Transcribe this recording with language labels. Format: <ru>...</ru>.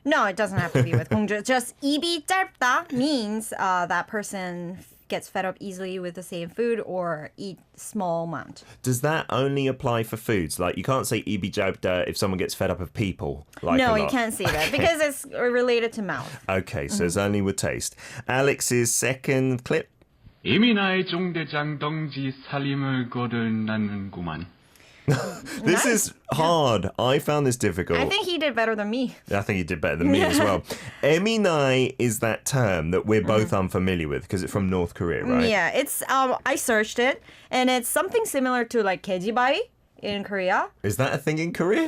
<en>No, it doesn't have to be with 공주. Just 입이 짧다 means that person gets fed up easily with the same food or eat small amount. Does that only apply for foods? Like you can't say 입이 짧다 if someone gets fed up of people. Like no, you can't say that because it's related to mouth. Okay, so it's only with taste. Alex's second clip.</en> <ko>이미 나의 종대장 덩지 살림을 거듭났는구만.</ko> <en>This is hard. I found this difficult. I think he did better than me. I think he did better than me as well. Eminai is that term that we're both unfamiliar with because it's from North Korea, right? Yeah, it's I searched it and it's something similar to like kejibai in Korea. Is that a thing in Korea?</en>